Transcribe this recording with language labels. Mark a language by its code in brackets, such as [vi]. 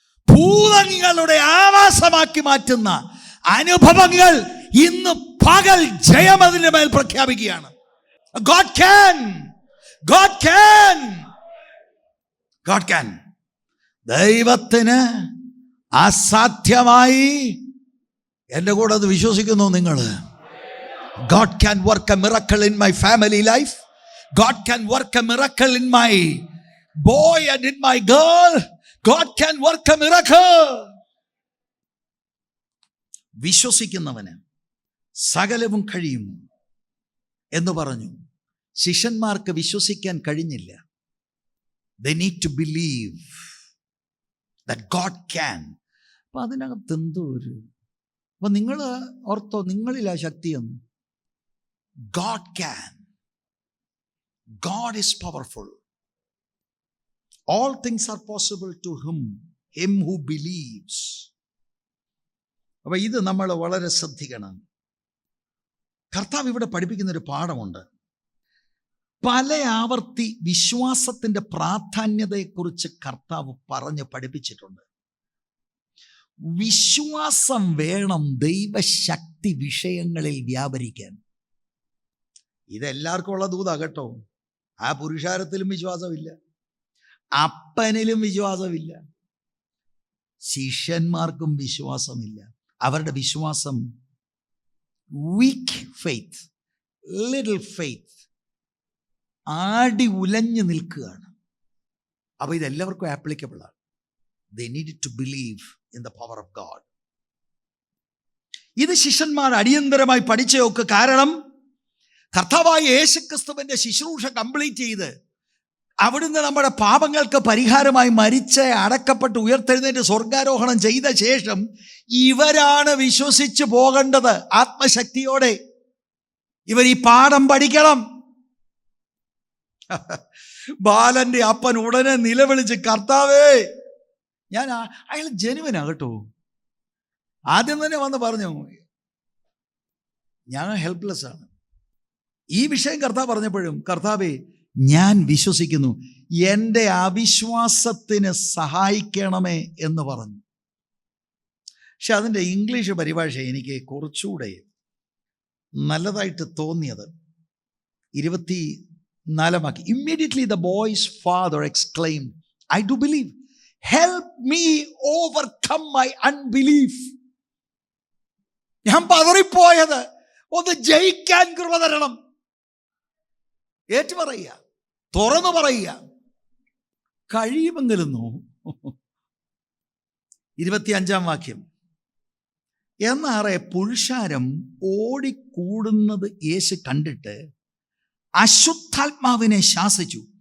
[ml] ഭൂതങ്ങളുടെ ആവാസമാക്കി മാറ്റുന്ന അനുഭവങ്ങൾ ഇന്ന് പകൽ ജയം അതിന്റെ മേൽ പ്രഖ്യാപിക്കുകയാണ്. [en] God can. God can. God can. [ml] ദൈവത്തിന് അസാധ്യമായി, എൻ്റെ കൂടെ അത് വിശ്വസിക്കുന്നു നിങ്ങൾ? [en] God can work a miracle in my family life. God can work a miracle in my boy and in my girl. God can work a miracle. [ml] വിശ്വസിക്കുന്നവന് സകലവും കഴിയും എന്ന് പറഞ്ഞു. ശിഷ്യന്മാർക്ക് വിശ്വസിക്കാൻ കഴിഞ്ഞില്ല. [en] They need to believe that God can. [ml] അപ്പം അതിനകത്ത് എന്തോ ഒരു, അപ്പം നിങ്ങൾ ortho, നിങ്ങളിലാ ശക്തിയെന്ന്. [en] God can. God is powerful. All things are possible to him who believes. [ml] അപ്പം ഇത് നമ്മൾ വളരെ ശ്രദ്ധിക്കണം. കർത്താവ് ഇവിടെ പഠിപ്പിക്കുന്നൊരു പാഠമുണ്ട്. പല ആവർത്തി വിശ്വാസത്തിൻ്റെ പ്രാധാന്യതയെക്കുറിച്ച് കർത്താവ് പറഞ്ഞ് പഠിപ്പിച്ചിട്ടുണ്ട്. വിശ്വാസം വേണം ദൈവശക്തി വിഷയങ്ങളിൽ വ്യാപരിക്കാൻ. ഇതെല്ലാവർക്കും ഉള്ള ദൂതാ കേട്ടോ. ആ പുരുഷാരത്തിലും വിശ്വാസമില്ല, അപ്പനിലും വിശ്വാസമില്ല, ശിഷ്യന്മാർക്കും വിശ്വാസമില്ല. അവരുടെ വിശ്വാസം [en] weak faith, little faith, [ml] ആടി ഉലഞ്ഞു നിൽക്കുകയാണ്. അപ്പോൾ ഇതെല്ലാവർക്കും ആപ്ലിക്കബിൾ ആണ്. [en] They needed to believe in the power of God. [ml] ഇത് ശിഷ്യന്മാർ അടിയന്തരമായി പഠിച്ചു നോക്ക്. കാരണം കർത്താവായ യേശുക്രിസ്തുവിന്റെ ശുശ്രൂഷ കംപ്ലീറ്റ് ചെയ്ത് അവിടുന്ന് നമ്മുടെ പാപങ്ങൾക്ക് പരിഹാരമായി മരിച്ച് അടക്കപ്പെട്ട് ഉയർത്തെഴുന്നേറ്റ് സ്വർഗാരോഹണം ചെയ്ത ശേഷം ഇവരാണ് വിശ്വസിച്ച് പോകേണ്ടത് ആത്മശക്തിയോടെ. ഇവർ ഈ പാഠം പഠിക്കണം. ബാലന്റെ അപ്പൻ ഉടനെ നിലവിളിച്ച്, കർത്താവേ, അയാൾ ജനുവനാ കേട്ടോ. ആദ്യം തന്നെ വന്ന് പറഞ്ഞു, ഞാൻ ഹെൽപ്ലെസ് ആണ്. ഈ വിഷയം കർത്താവ് പറഞ്ഞപ്പോഴും, കർത്താവേ, ഞാൻ വിശ്വസിക്കുന്നു, എൻ്റെ അവിശ്വാസത്തിന് സഹായിക്കണമേ എന്ന് പറഞ്ഞു. പക്ഷെ അതിൻ്റെ ഇംഗ്ലീഷ് പരിഭാഷ എനിക്ക് കുറച്ചുകൂടെ നല്ലതായിട്ട് തോന്നിയത് 24 വാക്യം. [en] Immediately the boy's father exclaimed, I do believe. Help me overcome my unbelief. [ml] ഞാൻ പതറിപ്പോയത് ഒന്ന് ജയിക്കാൻ കൃപ തരണം. ഏറ്റു പറയുക, തുറന്നു പറയുക, കഴിയുമെങ്കിലുന്നു. 25 വാക്യം. എന്നാറെ പുരുഷാരം ഓടിക്കൂടുന്നത് യേശു കണ്ടിട്ട് അശുദ്ധാത്മാവിനെ ശാസിച്ചു.